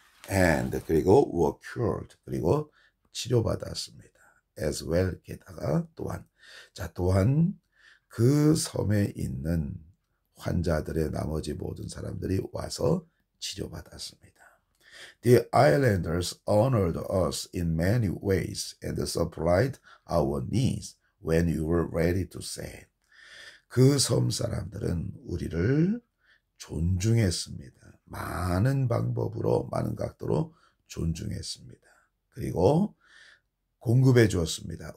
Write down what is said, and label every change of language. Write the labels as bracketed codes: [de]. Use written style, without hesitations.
[ko] and, 그리고 [en] were cured, [ko] 그리고 치료받았습니다. [en] as well, [ko] 게다가 또한, 자, 또한 그 섬에 있는 환자들의 나머지 모든 사람들이 와서 치료받았습니다. [en] The islanders honored us in many ways and supplied our needs when we were ready to sail. [ko] 그 섬 사람들은 우리를 존중했습니다. 많은 방법으로, 많은 각도로 존중했습니다. 그리고 공급해 주었습니다.